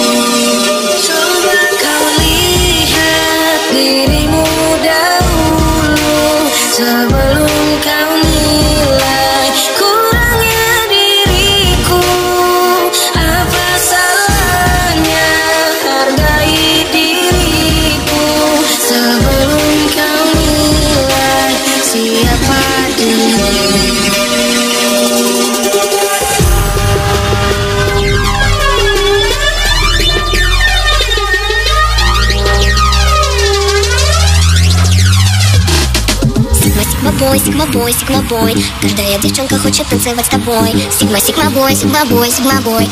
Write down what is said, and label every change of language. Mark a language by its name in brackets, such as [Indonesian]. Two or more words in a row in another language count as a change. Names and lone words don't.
[Indonesian] Coba kau lihat dirimu dahulu sebelum kau nilai kurangnya diriku. Apa salahnya hargai diriku sebelum kau nilai siapa diriku. [Russian] Сигма бой, сигма бой. Каждая девчонка хочет танцевать с тобой. Сигма, сигма бой, сигма бой, сигма бой.